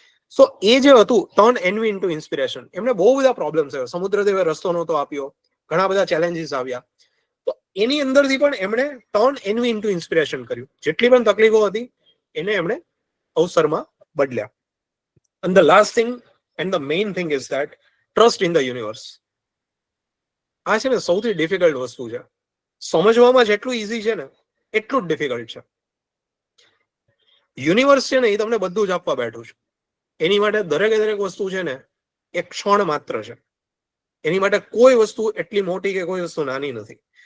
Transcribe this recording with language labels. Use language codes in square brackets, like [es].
[gu] સો એ જે હતું [en] Turn envy into inspiration. [gu] એમને બહુ બધા પ્રોબ્લેમ્સ આવ્યા, સમુદ્રદેવે રસ્તો નહોતો આપ્યો, ઘણા બધા ચેલેન્જીસ આવ્યા. તો એની અંદરથી પણ એમણે [en] turn envy into inspiration [gu] કર્યું. જેટલી પણ તકલીફો હતી એને એમણે અવસરમાં બદલ્યા. [en] And the last thing and the main thing is that trust in the universe. [gu] આ છે ને સૌથી ડિફિકલ્ટ વસ્તુ છે. સમજવામાં જેટલું ઈઝી છે ને એટલું જ ડિફિકલ્ટ છે. યુનિવર્સ છે ને એ તમને બધું જ આપવા બેઠું છે. એની માટે દરેક વસ્તુ છે ને એક ક્ષણ માત્ર છે. એની માટે કોઈ વસ્તુ એટલી મોટી કે કોઈ વસ્તુ નાની નથી.